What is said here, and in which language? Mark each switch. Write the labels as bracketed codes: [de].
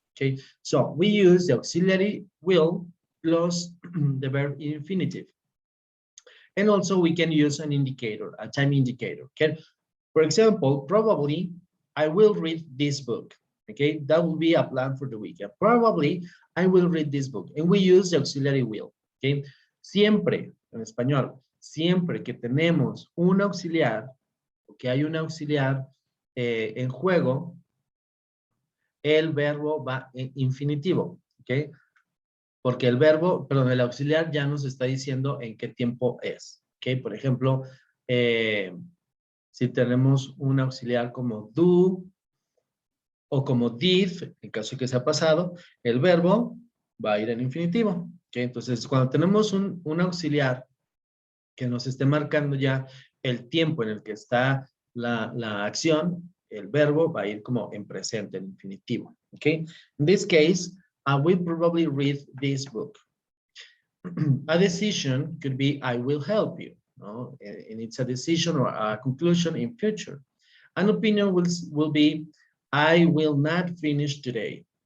[en] Okay, so we use the auxiliary will plus the verb in infinitive. And also we can use an indicator, a time indicator. Okay, for example, probably I will read this book. Okay, that will be a plan for the weekend. Probably I will read this book, and we use the auxiliary will. [es] Okay, siempre, en español, siempre que tenemos un auxiliar, o que hay un auxiliar en juego, el verbo va en infinitivo. Okay, porque el verbo, perdón, el auxiliar ya nos está diciendo en qué tiempo es. Okay, por ejemplo, si tenemos un auxiliar como do o como did, en caso de que sea pasado, el verbo va a ir en infinitivo. Okay, entonces, cuando tenemos un auxiliar que nos esté marcando ya el tiempo en el que está la acción, el verbo va a ir como en presente, en infinitivo. [en] Okay, in this case, I will probably read this book. A decision could be, I will help you. No? And it's a decision or a conclusion in future. An opinion will be, I will not finish today.